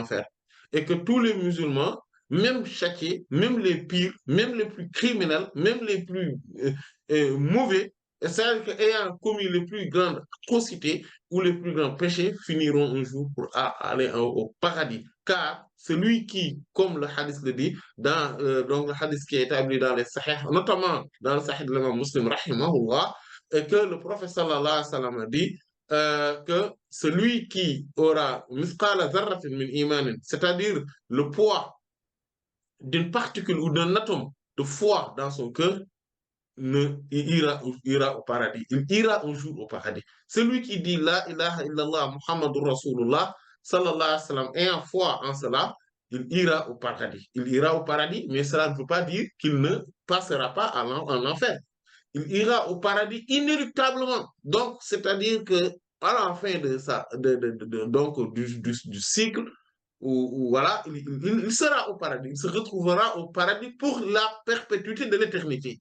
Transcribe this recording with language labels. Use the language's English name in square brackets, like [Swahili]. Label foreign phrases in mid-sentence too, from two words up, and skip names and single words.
[French] Et que tous les musulmans même châtiés, même les pires, même les plus criminels, même les plus mauvais, c'est-à-dire qu'ayant commis les plus grandes atrocités ou les plus grands péchés, finiront un jour pour aller au paradis. Car celui qui, comme le hadith le dit, donc le hadith qui est établi dans les sahih, notamment dans le sahih de l'imam Muslim, rahimahullah, et que le prophète [Arabic] صلى الله عليه وسلم [French] a dit, que celui qui aura [Arabic] مثقال ذرة من إيمان, [French] c'est-à-dire le poids d'une particule ou d'un atome de foi dans son cœur, il ira au paradis. Il ira un jour au paradis. Celui qui dit [Arabic] لا إله إلا الله محمد رسول الله صلى الله عليه وسلم, [French] ayant foi en cela, il ira au paradis. Il ira au paradis, mais cela ne veut pas dire qu'il ne passera pas en enfer. Il ira au paradis inéluctablement. Donc, c'est-à-dire que à la fin de ça, donc du cycle, voilà, il sera au paradis, il se retrouvera au paradis pour la perpétuité de l'éternité.